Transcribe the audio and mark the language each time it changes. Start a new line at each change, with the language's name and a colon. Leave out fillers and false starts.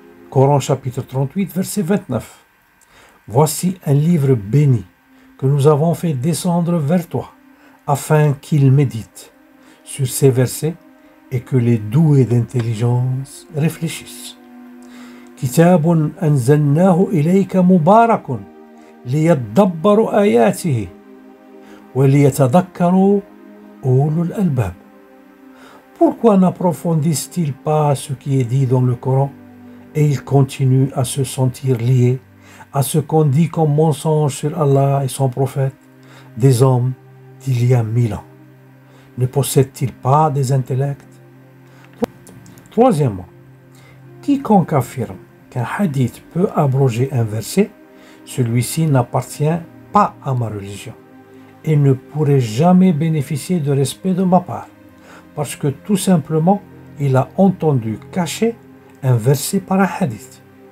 French: Coran chapitre 38, verset 29. Voici un livre béni que nous avons fait descendre vers toi, afin qu'il médite sur ces versets et que les doués d'intelligence réfléchissent.
Arabic: كتاب أنزلناه إليك مبارك ليدبروا آياته وليتذكروا أولو الألباب.
French: Pourquoi n'approfondissent-ils pas ce qui est dit dans le Coran et ils continuent à se sentir liés à ce qu'on dit comme mensonge sur Allah et son prophète, des hommes d'il y a 1000 ans? Ne possèdent-ils pas des intellects? Troisièmement, quiconque affirme qu'un hadith peut abroger un verset, celui-ci n'appartient pas à ma religion et ne pourrait jamais bénéficier de respect de ma part, parce que tout simplement, il a entendu cacher un verset par un hadith.